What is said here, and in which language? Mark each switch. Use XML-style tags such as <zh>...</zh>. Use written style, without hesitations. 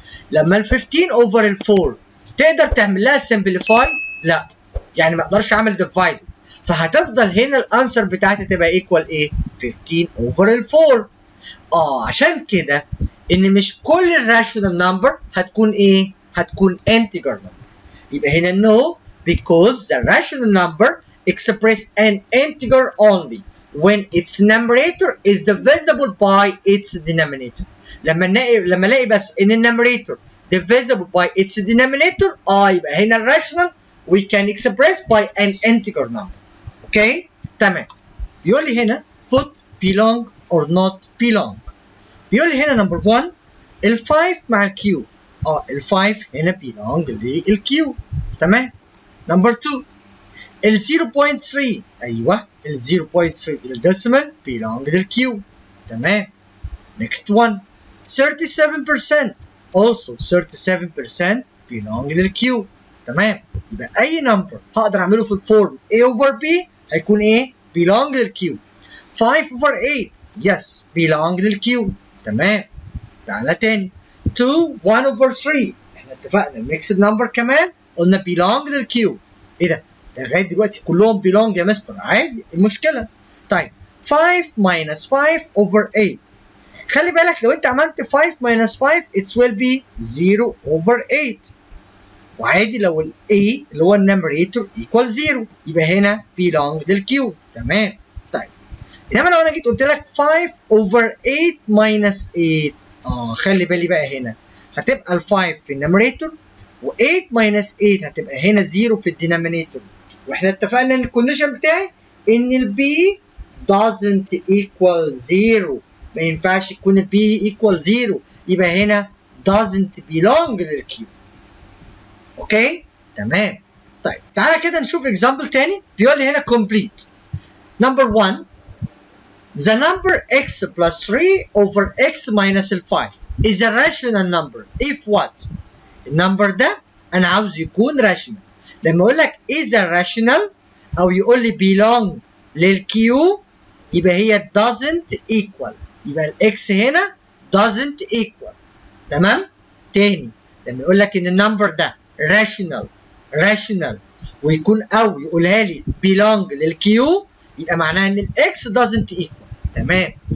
<ar>لما ال 15 over ال 4 تقدر تعمل لها simplify؟ لا يعني ما اقدرش اعمل divide فهتفضل هنا الانسر بتاعتي تبقى ايكوال ايه؟ 15 over ال 4. عشان كده ان مش كل الراشونال نمبر هتكون ايه؟ هتكون integer number. يبقى هنا</ar> <en>no because the rational number express an integer only when its numerator is divisible by its denominator.</en> <ar>لما الاقي بس ان النمريتور</ar> <en>divisible by its denominator</en> <ar>يبقى هنا الراشونال</ar> <en>we can express by an integer number.</en> <ar>اوكي؟ تمام. بيقول لي هنا put belong or not belong. بيقول لي هنا نمبر 1 ال 5 مع ال q. ال 5 هنا belong لل q. تمام. نمبر 2 ال 0.3 ايوه ال 0.3 الديسيمال belong لل q. تمام.</ar> <en>next one 37% also 37% belong لل q.</en> <ar>تمام. يبقى اي نمبر هقدر اعمله في الفورم a over b هيكون ايه؟ belong لل q.</ar> <en>5 over 8 yes belong لل q.</en> <ar>تمام. تعالى تاني 2 1 over 3 احنا اتفقنا الميكسد نمبر كمان قلنا belong لل q. ايه ده؟ لغايه دلوقتي كلهم belong يا مستر عادي المشكله.</ar> <en>طيب 5 minus 5 over 8.</en> <ar>خلي بالك لو انت عملت 5 minus 5</ar> <en>it will be 0 over 8.</en> <ar>وعادي لو ال A اللي هو النمريتور equal 0 يبقى هنا belong للكيو. تمام. طيب انما لو انا جيت قلت لك 5 over 8 minus 8 خلي بالي بقى هنا هتبقى ال 5 في النمريتور و8 minus 8 هتبقى هنا 0 في الدينامينيتور. واحنا اتفقنا ان الكونديشن بتاعي ان ال B doesn't equal 0. ما ينفعش يكون ال B equal 0 يبقى هنا doesn't belong للكيو. اوكي؟ تمام. طيب تعالى كده نشوف example تاني بيقول لي هنا complete.</ar> <en>Number 1 the number x plus 3 over x minus 5 is a rational number if what؟</en> <ar>النمبر ده انا عاوز يكون</ar> <en>rational.</en> <ar>لما اقول لك is a rational او يقول لي belong للكيو يبقى هي doesn't equal. يبقى الاكس هنا doesn't equal. تمام؟ تاني لما يقول لك ان النمبر ده rational ويكون او يقولها لي belong للكيو يبقى معناها ان الاكس doesn't equal. تمام.</ar>